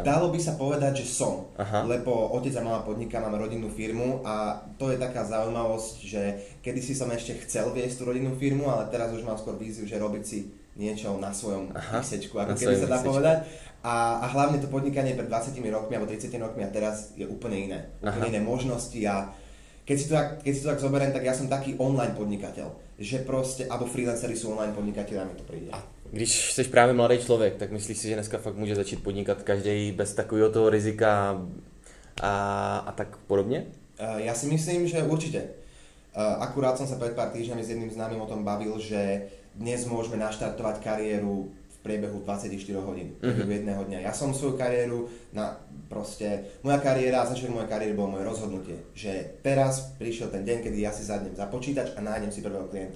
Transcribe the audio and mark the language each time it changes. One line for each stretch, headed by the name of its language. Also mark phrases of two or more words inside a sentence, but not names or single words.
Slovak: Dalo by sa povedať, že som. Lebo otec a mama podniká, máme rodinnú firmu a to je taká zaujímavosť, že kedysi som ešte chcel viesť tú rodinnú firmu, ale teraz už mám skôr víziu, že robiť si niečo na svojom písečku, ako keby sa dá povedať. A hlavne to podnikanie pred 20 rokmi alebo 30 rokmi a teraz je úplne iné. Úplne iné možnosti a keď si to tak zoberiem, tak ja som taký online podnikateľ. Že proste, alebo freelanceri sú online podnikateľi a mi to príde.
Czech: A když jsi právě mladý člověk, tak myslíš si, že dneska fakt může začít podnikat každý bez takového toho rizika a tak podobně?
Slovak: Ja si myslím, že určite. Akurát som sa pred pár týždňami s jedným známym o tom bavil, že dnes môžeme naštartovať kariéru v priebehu 24 hodín, v priebehu jedného dňa. Ja som svoju kariéru, moja kariéra, začiatok mojej kariéry bolo moje rozhodnutie, že teraz prišiel ten deň, kedy ja si zadnem za počítač a nájdem si prvého klienta.